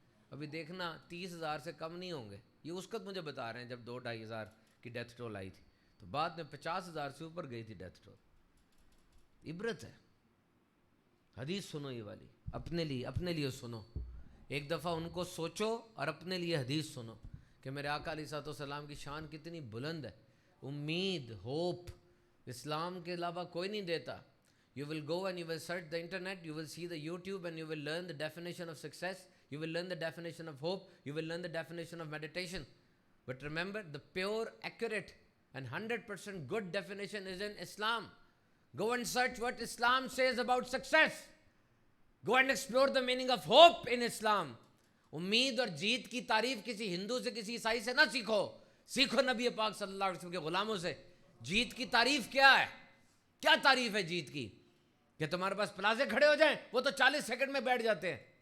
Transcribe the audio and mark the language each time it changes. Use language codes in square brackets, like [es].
[ur] ابھی دیکھنا 30 ہزار سے کم نہیں ہوں گے. یہ اس وقت مجھے بتا رہے ہیں جب 2 2.5 ہزار کی ڈیتھ ٹول آئی تھی، تو بعد میں 50 ہزار سے اوپر گئی تھی ڈیتھ ٹول. عبرت ہے. حدیث سنو یہ والی، اپنے لیے سنو. ایک دفعہ ان کو سوچو اور اپنے لیے حدیث سنو کہ میرے آقا علیہ السلام کی شان کتنی بلند ہے. امید، ہوپ اسلام کے علاوہ کوئی نہیں دیتا. [en] You will go and you will search the internet, you will see the YouTube and you will learn the definition of success, you will learn the definition of hope, you will learn the definition of meditation. But remember, the pure, accurate and 100% good definition is in Islam. Go and search what Islam says about success. Go and explore the meaning of hope in Islam. [ur] امید اور جیت کی تعریف کسی ہندو سے کسی عیسائی سے نہ سیکھو، سیکھو نبی پاک صلی اللہ علیہ وسلم کے غلاموں سے. جیت کی تعریف کیا ہے؟ کیا تعریف ہے جیت کی؟ کہ تمہارے پاس پلازے کھڑے ہو جائیں، وہ تو 40 سیکنڈ میں بیٹھ جاتے ہیں.